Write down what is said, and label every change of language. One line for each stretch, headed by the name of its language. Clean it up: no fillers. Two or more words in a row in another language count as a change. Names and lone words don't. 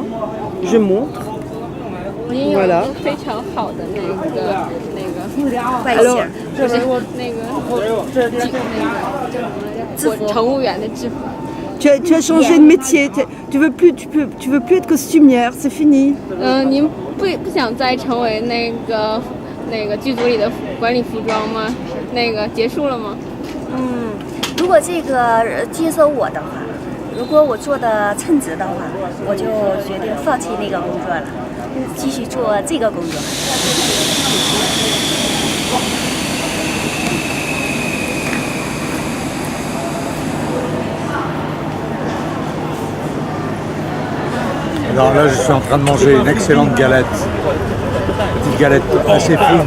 French: Je montre. Voilà. Alors, tu as changé de métier. Tu veux plus être costumière. C'est fini.
Chinese: 您不想再成为那个剧组里的管理服装吗？那个结束了吗？如果这个接受我的话，如果我做的称职的话，我就决定放弃那个工作了，继续做这个工作。
French: Alors là, je suis en train de manger une excellente galette. Petite galette assez fine.